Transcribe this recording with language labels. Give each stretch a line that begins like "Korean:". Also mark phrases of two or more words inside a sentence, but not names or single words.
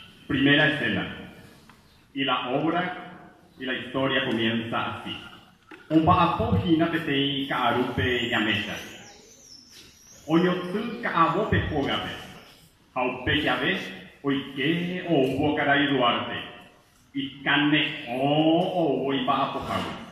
Spanish: Primera escena. Y la obra y la historia comienza así.
Guarani: Omba'apo hina peteĩ ka'arúpe ñamécha. Oñotỹ ka'avope hógape. Ha upe jave oike oúvo karai Duarte. Ikane'õ oúvo imba'apohágui.